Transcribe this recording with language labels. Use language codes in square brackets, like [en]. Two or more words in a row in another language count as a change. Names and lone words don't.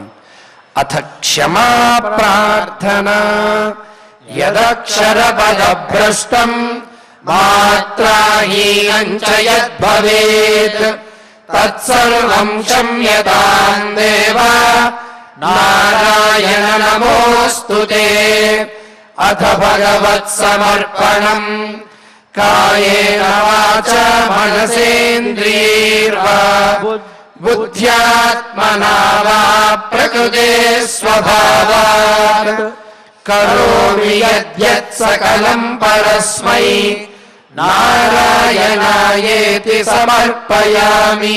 [sa] अथ क्षमा प्रार्थन यदक्षरपदभ्रष्टं मात्राहीनं च यद्भवेत् तत्सर्वं क्षम्यतां देव नारायण नमोस्तुते. अथ भगवत्समर्पणं कायेन वाचा मनसेन्द्रियैर्वा बुद्ध्यात्मना वा प्रकृते स्वभावात् करोमि यद्यत् सकलं परस्मै नारायणायेति समर्पयामि।